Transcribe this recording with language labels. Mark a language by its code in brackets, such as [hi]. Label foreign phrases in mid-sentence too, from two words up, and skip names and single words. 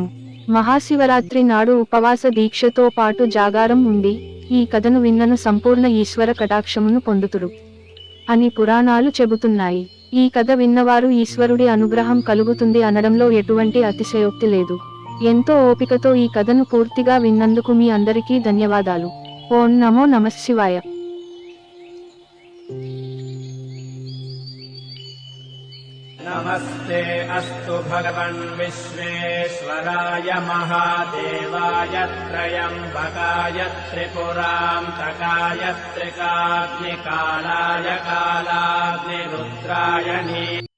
[te] మహాశివరాత్రి నాడు ఉపవాస దీక్షతో పాటు జాగారం ఉండి ఈ కథను విన్నను సంపూర్ణ ఈశ్వర కటాక్షమును పొందుతురు అని పురాణాలు చెబుతున్నాయి. ఈ కథ విన్నవారు ఈశ్వరుడి అనుగ్రహం కలుగుతుంది అనడంలో ఎటువంటి అతిశయోక్తి లేదు. ఎంతో ఓపికతో ఈ కథను పూర్తిగా విన్నందుకు మీ అందరికీ ధన్యవాదాలు. [sa] ఓం నమో నమఃశివాయ. नमस्ते अस्तु भगवन् विश्वेश्वराय महादेवाय त्र्यम्बकाय त्रिपुरान्तकाय त्रिकाग्निकालाय कालाग्निरुद्राय